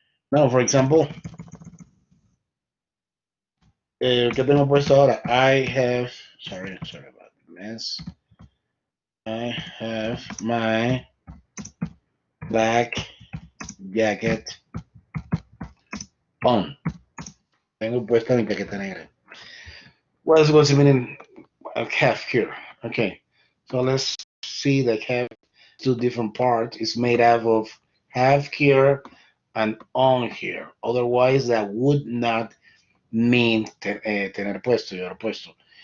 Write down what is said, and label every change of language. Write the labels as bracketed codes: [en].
[en] Now, for example, [es] ¿qué tengo puesto ahora? [en] I have, sorry about the mess. I have my black jacket on. [es] Tengo puesta mi chaqueta negra. [en] What's the meaning of have here? Okay, so let's see that have two different parts. It's made up of have here and on here. Otherwise, that would not mean [es] tener puesto, llevar puesto.